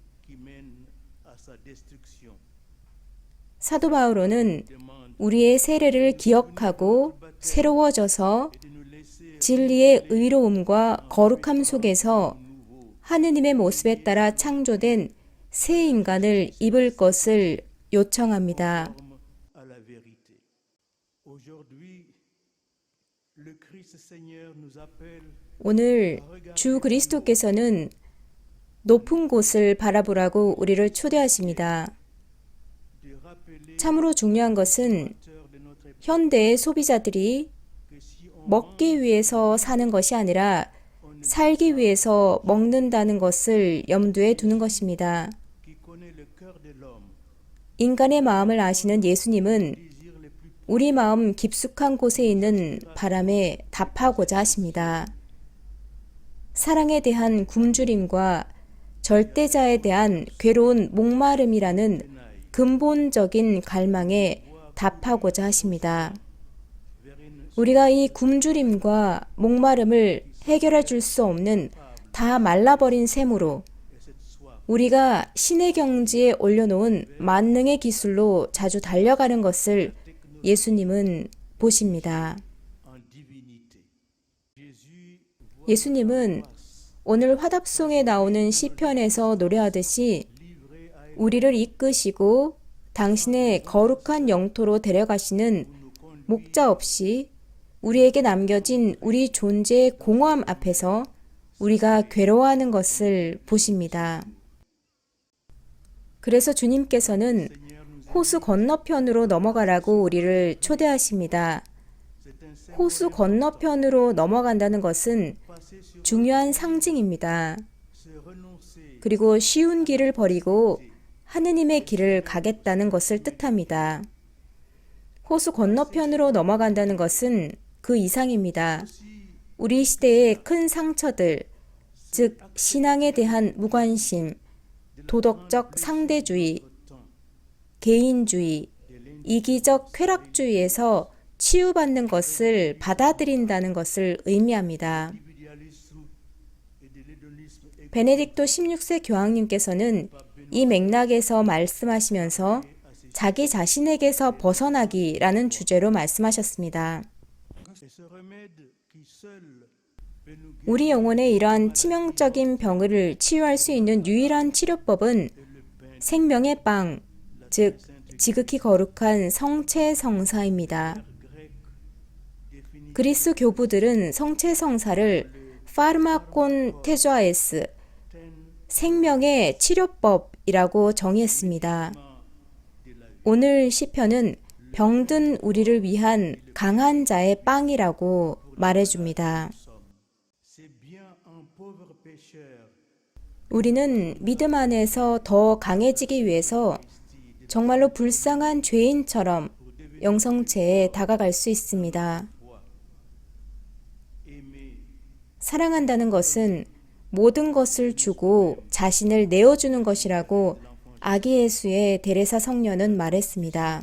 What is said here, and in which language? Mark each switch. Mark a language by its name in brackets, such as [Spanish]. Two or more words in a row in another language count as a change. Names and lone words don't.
[Korean] 사도 바오로는 우리의 세례를 기억하고 새로워져서 진리의 의로움과 거룩함 속에서 하느님의 모습에 따라 창조된 새 인간을 입을 것을 요청합니다. [French] à la vérité. Aujourd'hui, le Christ Seigneur nous appelle [Korean] 오늘 주 그리스도께서는 높은 곳을 바라보라고 우리를 초대하십니다. [French] de rappeler [Korean] 참으로 중요한 것은 [French] de notre époque [Korean] 현대의 소비자들이 [French] que si on [Korean] 먹기 위해서 사는 것이 아니라 살기 위해서 먹는다는 것을 염두에 두는 것입니다. [French] qui connaît le cœur de l'homme [Korean] 인간의 마음을 아시는 예수님은 [French] désire les plus [Korean] 우리 마음 깊숙한 곳에 있는 바람에 답하고자 하십니다. 사랑에 대한 굶주림과 절대자에 대한 괴로운 목마름이라는 근본적인 갈망에 답하고자 하십니다. 우리가 이 굶주림과 목마름을 해결해 줄 수 없는 다 말라버린 샘으로 우리가 신의 경지에 올려놓은 만능의 기술로 자주 달려가는 것을 예수님은 보십니다. [French] en divinité. Jésus [Korean] 예수님은 오늘 화답송에 나오는 시편에서 노래하듯이 우리를 이끄시고 당신의 거룩한 영토로 데려가시는 목자 없이 우리에게 남겨진 우리 존재의 공허함 앞에서 우리가 괴로워하는 것을 보십니다. 그래서 주님께서는 호수 건너편으로 넘어가라고 우리를 초대하십니다. 호수 건너편으로 넘어간다는 것은 중요한 상징입니다. [French] se renoncer [Korean] 그리고 쉬운 길을 버리고 하느님의 길을 가겠다는 것을 뜻합니다. 호수 건너편으로 넘어간다는 것은 그 이상입니다. 우리 시대의 큰 상처들, 즉 신앙에 대한 무관심, 도덕적 상대주의, 개인주의, 이기적 쾌락주의에서 치유받는 것을 받아들인다는 것을 의미합니다. [French] individualisme et de l'hédonisme et [Korean] 베네딕토 16세 교황님께서는 이 맥락에서 말씀하시면서 자기 자신에게서 벗어나기라는 주제로 말씀하셨습니다. [French] ce remède qui seul peut nous [Korean] 우리 영혼의 이러한 치명적인 병을 치유할 수 있는 유일한 치료법은 생명의 빵, 즉 지극히 거룩한 성체성사입니다. 그리스 교부들은 성체성사를 [Greek] φάρμακον ἀθανασίας, [Korean] 생명의 치료법이라고 정의했습니다. 오늘 시편은 병든 우리를 위한 강한 자의 빵이라고 말해줍니다. [French] c'est bien un pauvre pécheur [Korean] 우리는 믿음 안에서 더 강해지기 위해서 정말로 불쌍한 죄인처럼 영성체에 다가갈 수 있습니다. [French] aimer [Korean] 사랑한다는 것은 모든 것을 주고 자신을 내어주는 것이라고 아기 예수의 데레사 성녀는 말했습니다.